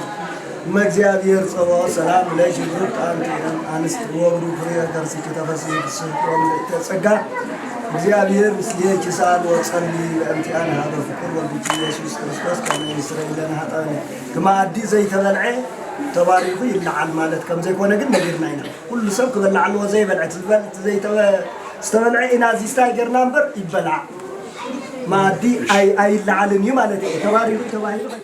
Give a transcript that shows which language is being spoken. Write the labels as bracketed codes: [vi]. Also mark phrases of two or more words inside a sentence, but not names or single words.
[gez] እመ እግዚአብሔር ጸባኦት ሰላም ለኪ ብሩክት አንቲ እምአንስት ወብሩክ ፍሬ ከርሥኪ ተፈሥሒ ፍስሕት ወምልዕተ ጸጋ እግዚአብሔር ምስሌኪ ሳል ወጸልዪ በእንቲአነ ሀበ ፍቁር ወልድኪ ኢየሱስ ክርስቶስ ከመ ይስረይ ለነ ኃጣውኢነ [ti] ከማዕዲ ዘይተበልዐ ተባሪኩ ይለዓል ማለት ከም ዘይኮነ ግን ነገርና ኢና ኩሉ ሰብ ክበልዕ ኣለዎ ዘይበልዐ ዝተበልዐ ኢና ዚስታ ይገርና እምበር ይበልዕ ማዕዲ ኣይለዓልን እዩ ማለት እዩ ተባሪኩ ተባሂሉ